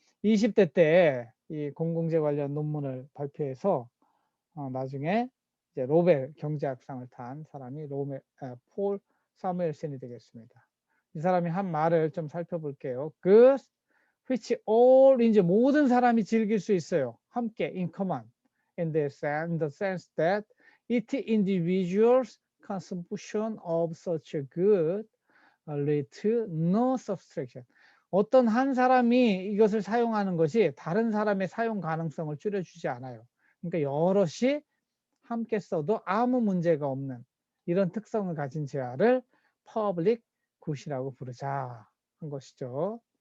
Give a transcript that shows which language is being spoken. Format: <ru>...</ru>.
<ko>20대 때 이 공공재 관련 논문을 발표해서 나중에 이제 노벨 경제학상을 탄 사람이 폴 사뮤엘슨이 되겠습니다. 이 사람이 한 말을 좀 살펴볼게요.</ko> <en>Good, which all</en> <ko>이제 모든 사람이 즐길 수 있어요. 함께</ko> <en>in common, in the sense that each individual's consumption of such a good lead to no subtraction.</en> <ko>어떤 한 사람이 이것을 사용하는 것이 다른 사람의 사용 가능성을 줄여주지 않아요. 그러니까 여럿이 함께 써도 아무 문제가 없는 이런 특성을 가진 재화를 public good이라고 부르자 한 것이죠.</ko>